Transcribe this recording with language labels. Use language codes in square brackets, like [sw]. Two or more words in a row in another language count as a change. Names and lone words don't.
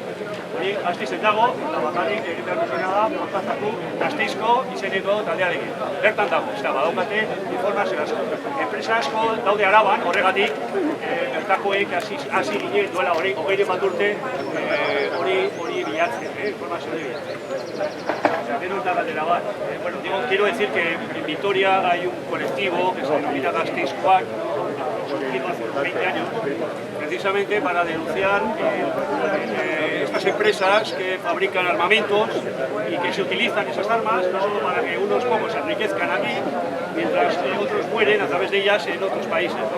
[eu] Hori Gasteizen dago, eta bakarrik egin behar duzena da, kontaktatu Gasteizko izeneko taldearekin. Bertan dago, ez da, badaukate informazio asko. Enpresa asko daude Araban, horregatik, bertakoek hasi ginen duela hori, 20 bat urte, hori bilatzen, informazio hori bilatzen. [es] Menos la bandera bat. Bueno, quiero decir que en Vitoria hay un colectivo que se denomina Gasteizkoak, surgido hace unos 20 años, precisamente para denunciar estas empresas que fabrican armamentos y que se utilizan esas armas no solo para que unos pocos se enriquezcan aquí, mientras otros mueren a través de ellas en otros países, ¿no?